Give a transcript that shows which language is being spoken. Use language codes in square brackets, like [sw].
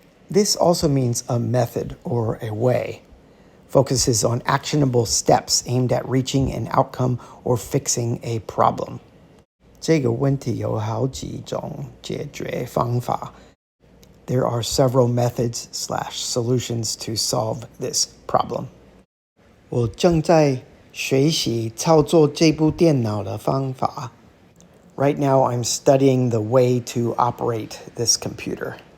[en] This also means a method or a way. Focuses on actionable steps aimed at reaching an outcome or fixing a problem. [zh] 这个问题有好几种解决方法. [en] There are several methods/solutions to solve this problem. [zh] 我正在学习操作这部电脑的方法. [en] Right now, I'm studying the way to operate this computer.